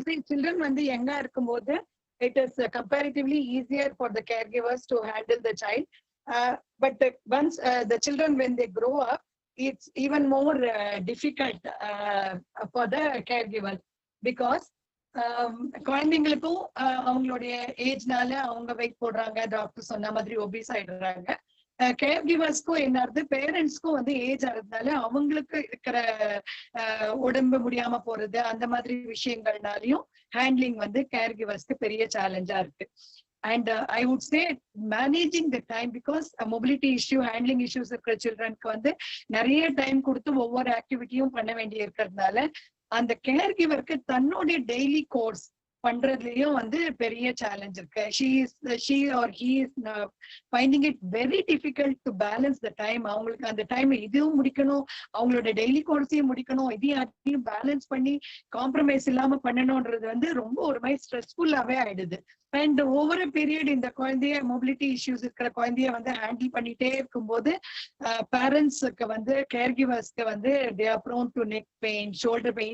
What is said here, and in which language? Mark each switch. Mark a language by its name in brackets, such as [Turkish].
[English] Children [Tamil] வந்து யங்கா இருக்கும்போது [English] it is comparatively easier for the caregivers to handle the child, but once the children when they grow up, it's even more difficult for the caregivers because [Tamil] குழந்தைங்களுக்கும் அவங்களுடைய ஏஜ்னால அவங்க wait போடுறாங்க, doctor சொன்ன மாதிரி obese ஆயிடுறாங்க. Care கிவர்ஸ்க்கும் என்னது, பேரண்ட்ஸ்க்கும் வந்து age ஆகிறதுனால அவங்களுக்கு இருக்கிற உடம்பு முடியாம போறது அந்த மாதிரி விஷயங்கள்னாலையும் ஹேண்ட்லிங் வந்து கேர் கிவர்ஸ்க்கு பெரிய சேலஞ்சா இருக்கு. [English] And I would say managing the time, because mobility issue, handling issues [Tamil] இருக்கிற சில்ட்ரனுக்கு வந்து நிறைய டைம் கொடுத்து ஒவ்வொரு ஆக்டிவிட்டியும் பண்ண வேண்டி இருக்கிறதுனால அந்த கேர் கிவருக்கு தன்னுடைய டெய்லி கோர்ஸ் பண்றதுலயும் வந்து பெரிய சேலஞ்ச் இருக்கு. [English] she or he is finding it very difficult to balance the time. [Tamil] அவங்களுக்கு அந்த டைம் இதுவும் முடிக்கணும், அவங்களோட டெய்லி கோர்ஸையும் முடிக்கணும், இதையும் பேலன்ஸ் பண்ணி காம்ப்ரமைஸ் இல்லாம பண்ணணும்ன்றது வந்து ரொம்ப ஒரு மாதிரி ஸ்ட்ரெஸ்ஃபுல்லாவே ஆயிடுது. அண்ட் ஓவர் பீரியட் இந்த குழந்தைய மொபிலிட்டி இஷ்யூஸ் இருக்கிற குழந்தைய வந்து ஹேண்டில் பண்ணிட்டே இருக்கும்போது பேரண்ட்ஸுக்கு வந்து கேர் கிவர்ஸ்க்கு வந்து [English] they are prone to neck pain, shoulder pain.